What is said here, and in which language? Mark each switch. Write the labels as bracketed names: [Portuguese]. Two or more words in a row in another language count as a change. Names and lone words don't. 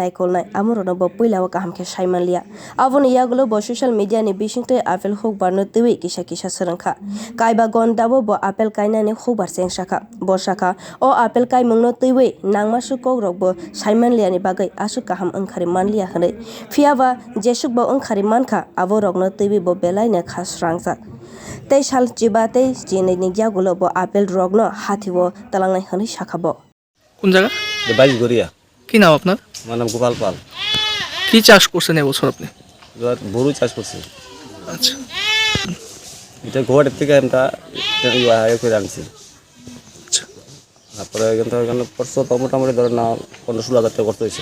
[Kok Borok] naikolnai amorno bo puilao kaham khe saimanliya aboni yagulo bo social media ni bisingtwi apple hukbar no twi kisa kisa srangkha kaiba gondabo bo apple kainani hukbar chengsakha bo sakha o apple kaimung no twi nangma sukok rok bo saimanliya ni bagwi asuk kaham wngkhari manliya hinui phiaba jesuk bo wngkhari mankha abo rok no twi bo belai na khasrangjak tei sal chiba tei chini ni yagulo bo apple rok no hathibo talangnai hinui sakha bo [Bangla] কোন জায়গা 22 গড়িয়া কি নাম আপনার আমার নাম গোপাল পাল কি চাষ করছেন এবছর আপনি এবার গরু চাষ করছি আচ্ছা এটা গোয়াটের থেকে আমরা ইয়ে করে আনছি আচ্ছা তারপরে এখানে পড়ছো তো মোটামুটি ধরেন না 15-16 হাজার টাকা খরচ হয়েছে